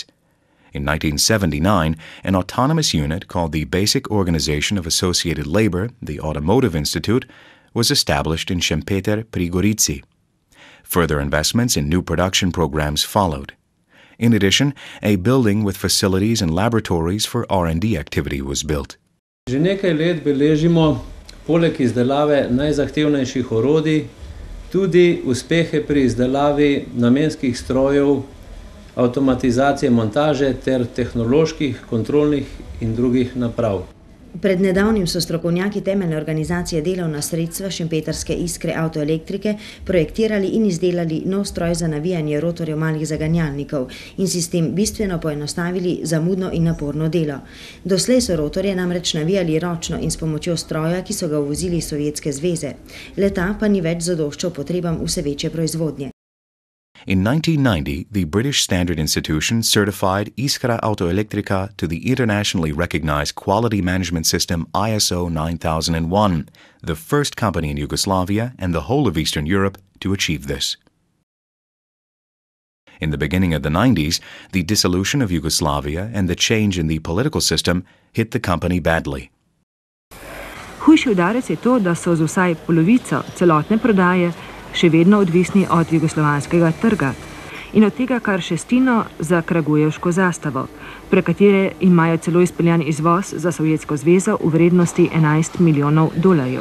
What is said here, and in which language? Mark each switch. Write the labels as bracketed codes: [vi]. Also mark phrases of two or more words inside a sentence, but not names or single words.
[en] In 1979, an autonomous unit called the Basic Organization of Associated Labor, the Automotive Institute, was established in Šempeter pri Gorici. Further investments in new production programs followed. In addition, a building with facilities and laboratories for R&D activity was built. [sl] Že nekaj let beležimo, poleg izdelave najzahtevnejših orodij, tudi uspehe pri izdelavi namenskih strojev, avtomatizacije montaže ter tehnoloških, kontrolnih in drugih naprav. Pred nedavnim so strokovnjaki temeljne organizacije delovna sredstva šempetrske Iskre Avtoelektrike projektirali in izdelali nov stroj za navijanje rotorjev malih zaganjalnikov in si s tem bistveno poenostavili zamudno in naporno delo. Doslej so rotorje namreč navijali ročno in s pomočjo stroja, ki so ga uvozili iz Sovjetske zveze. Le-ta pa ni več zadoščal potrebam vse večje proizvodnje. [en] In 1990, the British Standard Institution certified Iskra Avtoelektrika to the internationally recognized quality management system ISO 9001, the first company in Yugoslavia and the whole of Eastern Europe to achieve this. In the beginning of the 90s, the dissolution of Yugoslavia and the change in the political system hit the company badly. [sl] Hujši udarec je to, da so z vsaj polovico celotne prodaje še vedno odvisni od jugoslovanskega trga in od tega kar šestino za kragujevško zastavo, pre katere imajo celo izpeljan izvoz za Sovjetsko zvezo v vrednosti 11 milijonov dolarjev.